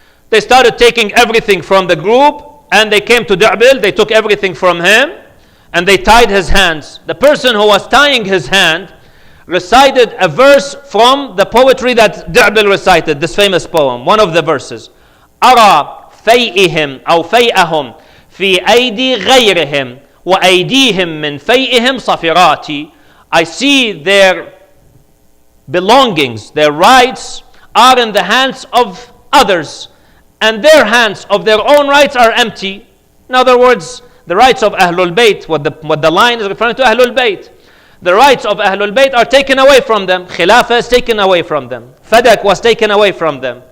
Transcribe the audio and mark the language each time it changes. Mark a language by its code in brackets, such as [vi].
[en] They started taking everything from the group, and they came to Di'bil. They took everything from him, and they tied his hands. The person who was tying his hand recited a verse from the poetry that Di'bil recited, this famous poem, one of the verses. [ar] أرى فيئهم أو فيئهم في أيدي غيرهم وأيديهم من فيئهم صفرات. [en] I see their belongings, their rights are in the hands of others, and their hands of their own rights are empty. In other words, the rights of Ahlul Bayt, what the line is referring to Ahlul Bayt. The rights of Ahlul Bayt are taken away from them. Khilafah is taken away from them. Fadak was taken away from them.